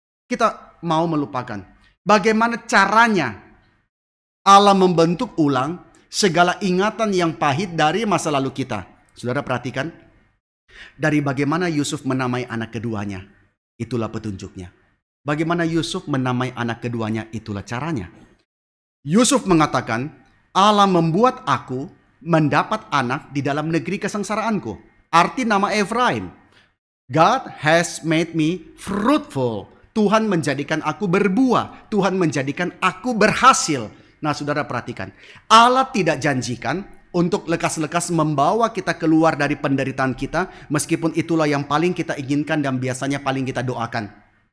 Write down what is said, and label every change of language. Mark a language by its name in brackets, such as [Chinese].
[Indonesian] Kita mau melupakan. Bagaimana caranya Allah membentuk ulang segala ingatan yang pahit dari masa lalu kita? Saudara perhatikan. Dari bagaimana Yusuf menamai anak keduanya, itulah petunjuknya. Bagaimana Yusuf menamai anak keduanya, itulah caranya. Yusuf mengatakan, Allah membuat aku mendapat anak di dalam negeri kesengsaraanku. Arti nama [English] Efraim, God has made me fruitful. [Indonesian] Tuhan menjadikan aku berbuah. Tuhan menjadikan aku berhasil. Nah saudara perhatikan, Allah tidak janjikan untuk lekas-lekas membawa kita keluar dari penderitaan kita, meskipun itulah yang paling kita inginkan dan biasanya paling kita doakan.